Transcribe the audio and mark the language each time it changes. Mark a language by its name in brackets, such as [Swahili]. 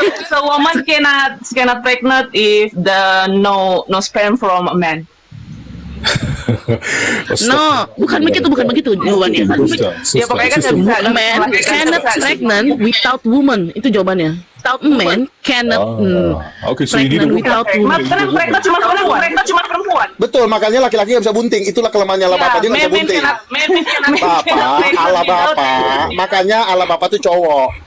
[English] So woman cannot pregnant if the no sperm from a man. [Indonesian] No, bukan begitu jawabannya. Ya pokoknya kan nggak bisa. [English] Man cannot pregnant without woman. [Indonesian] Itu jawabannya. [English] Without man cannot Okay, so you need a pregnant without woman. [Indonesian] Karena mereka cuma perempuan. Betul, makanya laki-laki nggak bisa bunting. Itulah kelemahannya Allah Bapa, dia nggak bisa bunting. Bapa, makanya Allah Bapa tuh cowok.